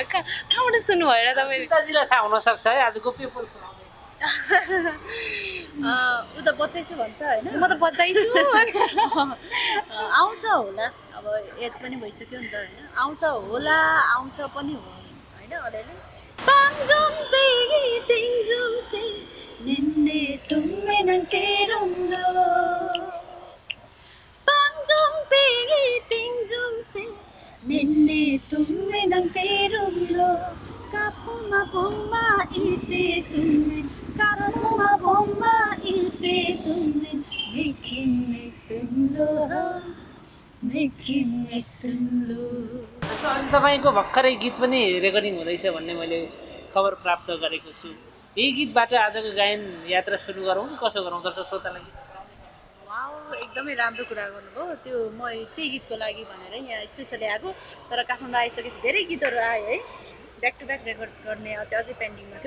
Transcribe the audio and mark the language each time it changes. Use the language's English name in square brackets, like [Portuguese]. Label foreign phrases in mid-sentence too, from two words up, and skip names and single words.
[Nepali] कहाँबाट सुन्नु भएर तपाईँ? सीताजीलाई थाहा हुनसक्छ है, आज गोप्य पुल ऊ त बच्चै छु भन्छ होइन, म त बच्चाइ छु। आउँछ होला, अब एज पनि भइसक्यो नि त होइन, आउँछ होला, आउँछ पनि हो होइन अलिअलि। [Ternateño] पाङजोङ पेगी तिङजोङ से निन्ने तुमे नङ तेरुङ्लो पाङजोङ पेगी तिङजोङ से निन्ने तुमे नङ तेरुङ्लो कापुमा बोम्मा इते तुमे कापुमा बोम्मा इते तुमे मेकिमे तुङ्लो मेकिमे तुङ्लो। [Nepali] अनि तपाईँको भर्खरै गीत पनि रेकर्डिङ हुँदैछ भन्ने मैले खबर प्राप्त गरेको छु। यही गीतबाट आजको गायन यात्रा सुरु गरौँ कि कसो गरौँ दर्शक श्रोतालाई? वाउ, एकदमै राम्रो कुरा गर्नुभयो। त्यो म त्यही गीतको लागि भनेर यहाँ स्पेसली आएको, तर काठमाडौँ आइसकेपछि धेरै गीतहरू आयो है, [English] back to back [Nepali] रेकर्ड गर्ने अझै पेन्डिङमा छ।